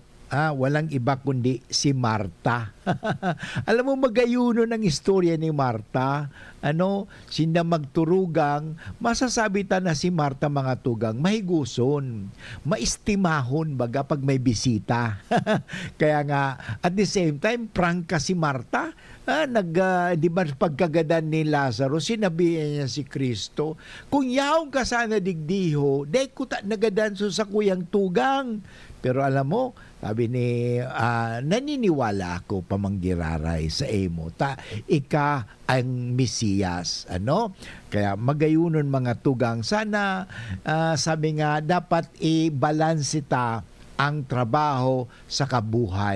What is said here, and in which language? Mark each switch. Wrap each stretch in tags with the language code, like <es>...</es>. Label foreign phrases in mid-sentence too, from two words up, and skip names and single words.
<tl>Walang iba kundi si Marta. Alam mo magayuno ng istorya ni Marta.</tl> <bik>Sinda magturugang, masasabi ta na si Marta mga tugang, mahiguson, maistimahon baga pag may bisita.</bik> <tl>Kaya nga,</tl> <en>at the same time,</en> <tl>prangka si Marta.</tl> <bik>Di ba pagkagadan ni Lazaro,</bik> <tl>sinabihan niya</tl> <bik>si Kristo, kung yaong ka sana digdiho, day ko nagadan sa kuyang tugang.</bik> <tl>Pero alam mo, sabi ni, naniniwala ako</tl> <bik>pamanggiraray sa emo. Ika ang Mesiyas.</bik> <tl>Kaya</tl> <bik>magayunon mga tugang.</bik> <tl>Sana, sabi nga, dapat i-balanse ta ang trabaho sa kabuhay.</tl>